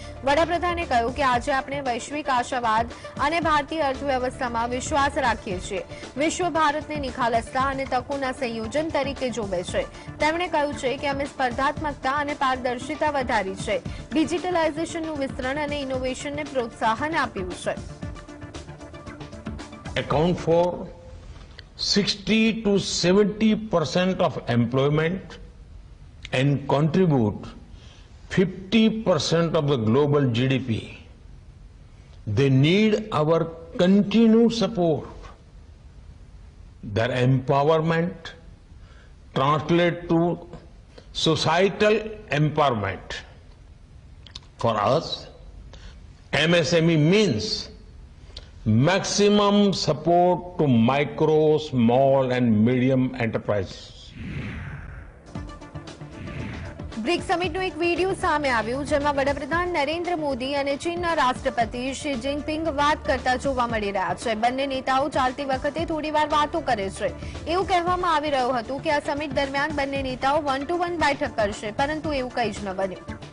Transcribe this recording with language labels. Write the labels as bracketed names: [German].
[Gujarati] વડાપ્રધાને કહ્યું કે આજે આપણે વૈશ્વિક આશાવાદ અને ભારતીય અર્થવ્યવસ્થામાં વિશ્વાસ રાખીએ છીએ. વિશ્વ ભારતને નિખાલસતા અને તકોના સંયોજન તરીકે જોવે છે. તેમણે કહ્યું છે કે અમે સ્પર્ધાત્મકતા અને પારદર્શિતા વધારી છે, ડિજિટલાઇઝેશનનું વિસ્તરણ અને ઇનોવેશનને પ્રોત્સાહન આપ્યું છે. [English] account for 60 to 70% of employment and contribute 50% of the global GDP. They need our continued support. Their empowerment translates to societal empowerment. For us, MSME means maximum support to micro, small and medium enterprises. [Gujarati] BRICS સમિટનો એક video સામે આવ્યો, જેમાં વડાપ્રધાન નરેન્દ્ર મોદી અને ચીનના રાષ્ટ્રપતિ Xi Jinping વાત કરતા જોવા મળી રહ્યા છે. બંને નેતાઓ ચાલતી વખતે થોડીવાર વાતો કરે છે. એવું કહેવામાં આવી રહ્યું હતું કે આ સમિટ દરમિયાન બંને નેતાઓ 1-to-1 બેઠક કરશે, પરંતુ એવું કંઈ જ ન બન્યું.